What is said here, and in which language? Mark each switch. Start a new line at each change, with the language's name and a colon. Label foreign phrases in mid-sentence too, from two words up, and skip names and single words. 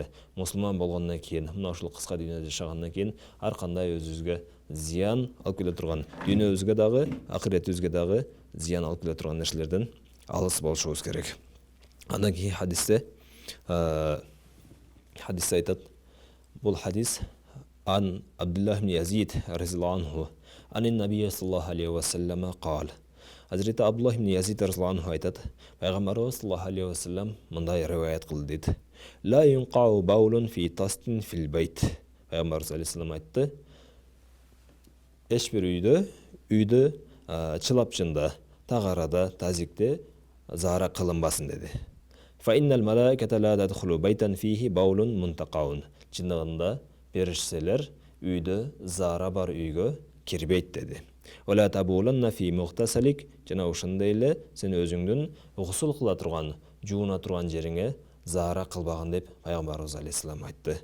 Kyrgyz: Мусулман болгондон кийин, мына ушул кыска дүйнөдө жашагандан кийин ар кандай өзүбүзгө зыян алып келе турган, дүйнөбүзгө дагы, акыретибизге дагы зыян алып келе турган нерселерден алыс болушубуз керек. Андан кийин хадисте айтат, бул хадис
Arabic: عن عبد الله بن يزيد رضي الله عنه عن النبي صلى الله عليه وسلم قال.
Kyrgyz: Hazreti Abdullah ibn Yazid
Arabic: رضي الله عنه
Kyrgyz: aytат, Пайгамбарыбыз
Arabic: صلى الله عليه وسلم
Kyrgyz: мындай риваят кылды дейт.
Arabic: لا ينقع بول في طست في البيت.
Kyrgyz: Пайгамбарыбыз алейхиссалам айтты, эч бир үйдө чылапчында, тагарада, тазикте зара кылынбасын деди.
Arabic: فإن الملائكة لا تدخل بيتا فيه بول منتقع.
Kyrgyz: Чындыгында периштелер үйдө зара бар үйгө кирбейт деди.
Arabic: ولا تبولن في مغتسلك.
Kyrgyz: Жана ошондой эле сен өзүңдүн гусул кыла турган, жууна турган жериңе зара кылбагын деп Пайгамбарыбыз алейхиссалам айтты.